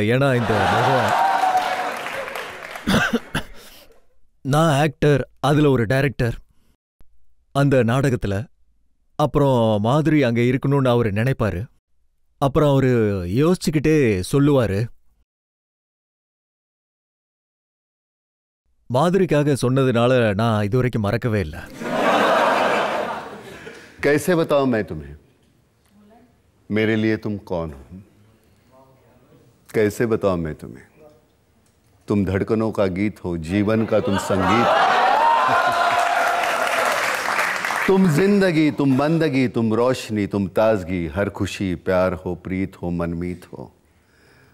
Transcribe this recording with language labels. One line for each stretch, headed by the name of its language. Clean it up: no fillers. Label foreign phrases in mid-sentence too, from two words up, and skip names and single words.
Tamil: ஏன்னா இந்த முகம், நான் ஆக்டர், அதுல ஒரு டைரக்டர் அந்த நாடகத்துல. அப்புறம் மாதிரி அங்க இருக்கணும்னு அவரு நினைப்பாரு. அப்புறம் அவரு யோசிச்சுக்கிட்டே சொல்லுவாரு. மாதிரிக்காக சொன்னதுனால நான் இதுவரைக்கும் மறக்கவே இல்லை.
Hindi: कैसे बताऊं मैं तुम्हें, मेरे लिए तुम कौन हो? कैसे बताऊं मैं तुम्हें, तुम धड़कनों का गीत हो, जीवन का तुम संगीत, तुम जिंदगी, तुम बंदगी, तुम रोशनी, तुम ताजगी, हर खुशी प्यार हो, प्रीत हो, मनमीत हो.